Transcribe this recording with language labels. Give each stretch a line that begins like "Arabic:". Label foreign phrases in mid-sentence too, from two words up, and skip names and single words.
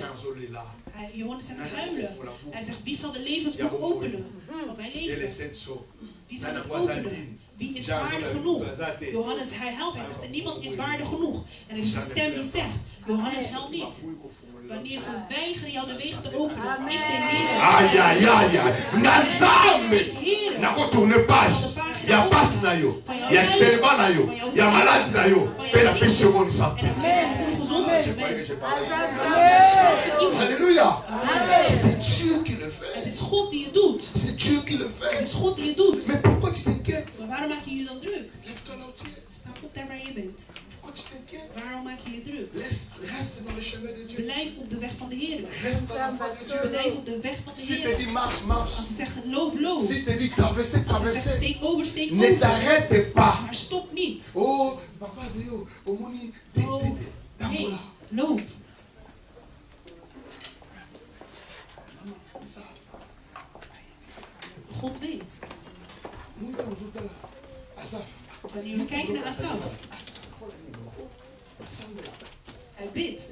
Dutch: Johannes staat te huilen. Hij zegt, wie zal de levensboek openen van mijn leven? Wie zal het openen? Wie is waardig genoeg? Johannes, hij huilt. Hij zegt, niemand is waardig genoeg. En er is een stem die zegt, Johannes huilt niet. Wanneer ze weigeren jou de wegen te openen, ik de Heer.
Lingala: Nako tourne page. Ya passe na yo. Ya serba na yo. Ya malade na yo. Pela peseconde santé. Alléluia.
French: C'est Dieu qui le fait.
Dutch: Het is God die het doet.
French: C'est Dieu qui le fait.
Dutch: Het is God die het doet.
French: Mais pourquoi tu t'inquiètes?
Dutch: Maar waarom maak je je dan druk?
French: Lève-toi là où tu es.
Dutch: Sta op daar waar je bent.
French: Pourquoi tu t'inquiètes?
Dutch: Waarom maak je je druk?
French: Reste dans le chemin de Dieu.
Dutch: Blijf op de weg van de Heer.
French: Reste dans la voie de Dieu.
Dutch: Blijf op de weg van de
French: Si
Dutch: Heer.
French: te dit marche, marche.
Dutch: Als ze zeggen loop, loop.
French: Si te dit traverse,
Dutch: Als ze zeggen
French: traverse.
Dutch: steek over, steek
French: Ne
Dutch: over.
French: t'arrête pas.
Dutch: Maar stop niet.
Lingala: Oh, papa Deo, omoni,
Dutch: Nee, loop. God weet. Wanneer we kijken naar Asaf. Hij bidt.